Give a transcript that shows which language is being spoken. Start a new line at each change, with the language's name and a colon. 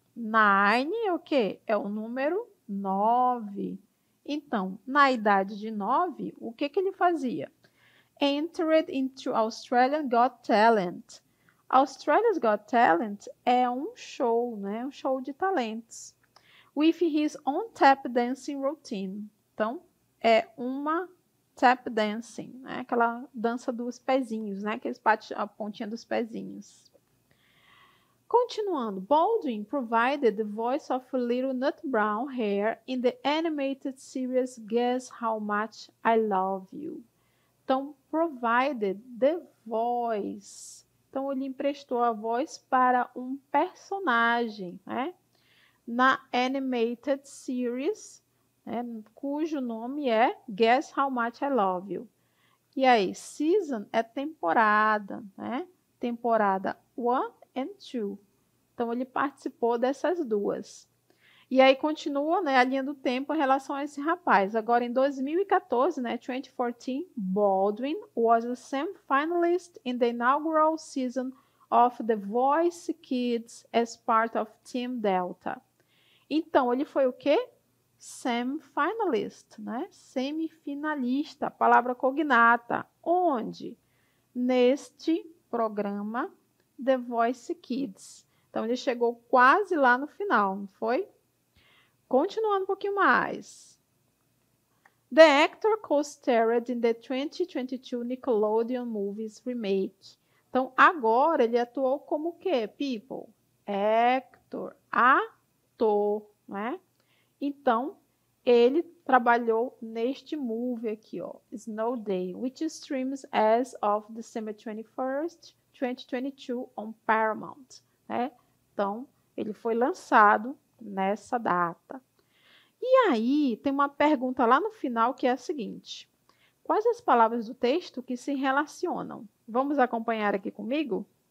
Portuguese: 9 é o quê? É o número 9. Então, na idade de 9, o que ele fazia?
English: Entered into Australian Got Talent.
Portuguese: Australia's Got Talent é um show, né? Um show de talentos.
English: With his own tap dancing routine.
Portuguese: Então, é uma tap dancing, né? Aquela dança dos pezinhos, né? Aqueles a pontinha dos pezinhos. Continuando,
English: Baldwin provided the voice of Little Nut Brown Hare in the animated series Guess How Much I Love You. Então, provided the voice.
Portuguese: Então, ele emprestou a voz para um personagem, né? Na animated series, né? Cujo nome é Guess How Much I Love You. E aí, season é temporada, né? Temporada 1 and 2. Então, ele participou dessas duas. E aí, continua, né, a linha do tempo em relação a esse rapaz. Agora, em 2014, né, 2014,
English: Baldwin was a semi-finalist in the inaugural season of The Voice Kids as part of Team Delta.
Portuguese: Então, ele foi o quê? Semi-finalist, né? Semifinalista, palavra cognata. Onde? Neste programa The Voice Kids. Então, ele chegou quase lá no final, não foi? Continuando um pouquinho mais.
English: The actor co-starred in the 2022 Nickelodeon Movies Remake.
Portuguese: Então, agora ele atuou como o quê, people? Actor, ator, né? Então, ele trabalhou neste movie aqui, ó,
English: Snow Day, which streams as of December 21st, 2022 on Paramount, né?
Portuguese: Então, ele foi lançado nessa data. E aí, tem uma pergunta lá no final que é a seguinte: quais as palavras do texto que se relacionam? Vamos acompanhar aqui comigo?